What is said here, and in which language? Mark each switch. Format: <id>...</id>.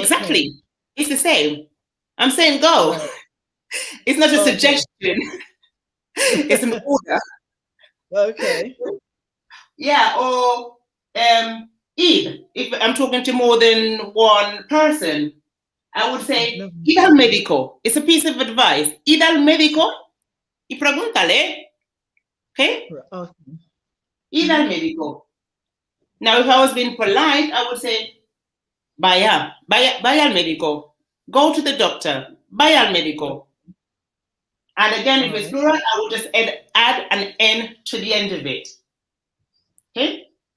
<en>Exactly. It's the same. I'm saying go. Right. It's not a suggestion. It's an order. Okay. Yeah, or ir. If I'm talking to more than one person, I would say</en> <es>ir al médico.</es> <en>It's a piece of advice.</en> <es>Ir al médico y pregúntale. Okay? Ir al médico.</es> <en>Now, if I was being polite, I would say</en> <es>vaya al médico.</es> <en>Go to the doctor.</en> <es>Vaya al médico.</es> <en>And again, if it's plural, I would just add an N to the end of it. Okay?</en>